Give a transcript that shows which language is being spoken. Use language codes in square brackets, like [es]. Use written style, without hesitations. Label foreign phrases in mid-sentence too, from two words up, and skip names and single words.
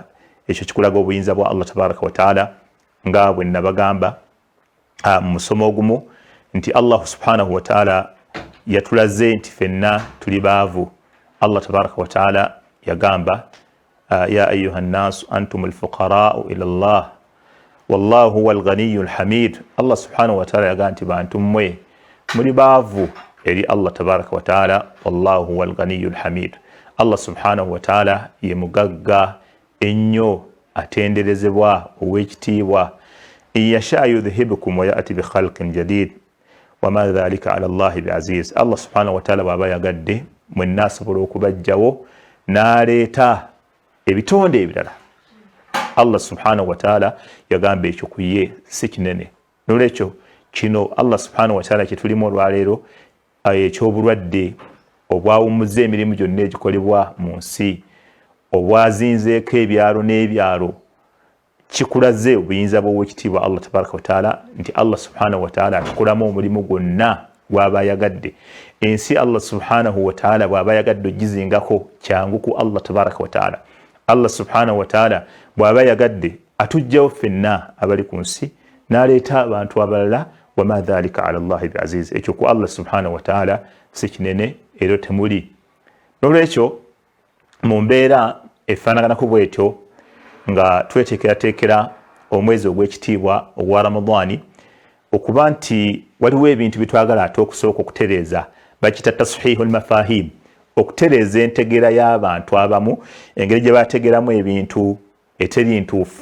[lg] Ekyo kikulaga obuyinza bwa [ar] الله تبارك وتعالى [lg] nga bwe nabagamba mu musomo ogumu nti [ar] الله سبحانه وتعالى [lg] yatulaze nti fenna tuli baavu. [ar] الله تبارك وتعالى yagamba يا أيها الناس أنتم الفقراء إلى الله والله هو الغني الحميد. الله سبحانه وتعالى [lg] yagamba nti bantu mmwe muli baavu eri [ar] الله تبارك وتعالى والله هو الغني الحميد. الله سبحانه وتعالى [lg] ye mugagga ennyo atenderezebwa ow'ekitiibwa. [ar] إن يشأ يذهبكم ويأت بخلق جديد وما ذلك على الله بعزيز. الله سبحانه وتعالى [lg] bw'aba yagadde mwenna asobola okubajjawo n'aleeta ebitonde ebirala. [ar] الله سبحانه وتعالى [lg] yagamba ekyo ku ye si kinene. N'olwekyo kino [ar] الله سبحانه وتعالى [lg] kyetulimu olwaleero eky'obulwadde obwawummuza emirimu gyonna egikolebwa mu nsi, obwazinzeeko ebyalo n'ebyalo, kikulaze obuyinza bw'owekitiibwa [ar] الله تبارك وتعالى [lg] nti [ar] الله سبحانه وتعالى [lg] atukolamu omulimu gwonna gw'aba yagadde. Ensi [ar] الله سبحانه وتعالى [lg] bw'aba yagadde ogizingako kyangu ku [ar] الله تبارك وتعالى. الله سبحانه وتعالى [lg] bw'aba yagadde atujjawo ffenna abali ku nsi n'aleeta abantu abalala, [ar] وما ذلك على الله بعزيز. [lg] Ekyo ku [ar] الله سبحانه وتعالى [lg] si kinene era temuli. N'olwekyo mu mbeera efaanaganako bwetyo nga tweteekerateekera omwezi ogw'ekitiibwa ogwa Ramadhani, okuba nti waliwo ebintu bitwagala ate okusooka okutereeza, [ar] بقضية تصحيح المفاهيم, [lg] okutereeza entegeera y'abantu abamu, engeri gye bategeeramu ebintu eteri ntuufu.